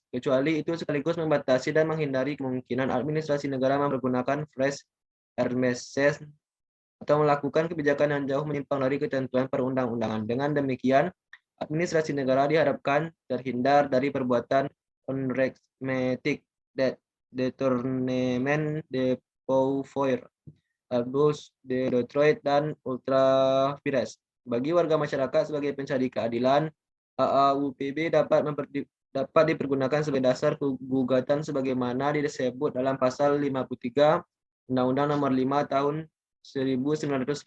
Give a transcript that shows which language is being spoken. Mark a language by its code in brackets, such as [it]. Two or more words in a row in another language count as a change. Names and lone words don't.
[id] Kecuali itu sekaligus membatasi dan menghindari kemungkinan administrasi negara mempergunakan phrase Hermeses atau melakukan kebijakan yang jauh menyimpang dari ketentuan perundang-undangan. Dengan demikian, administrasi negara diharapkan terhindar dari perbuatan unrechtmatig, [fr] détournement de pouvoir, abuse de droit, [la] dan ultra vires. [id] Bagi warga masyarakat sebagai pencari keadilan, AAUPB dapat dipergunakan sebagai dasar gugatan sebagaimana disebut dalam pasal 53 Undang-Undang Nomor 5 Tahun 1986.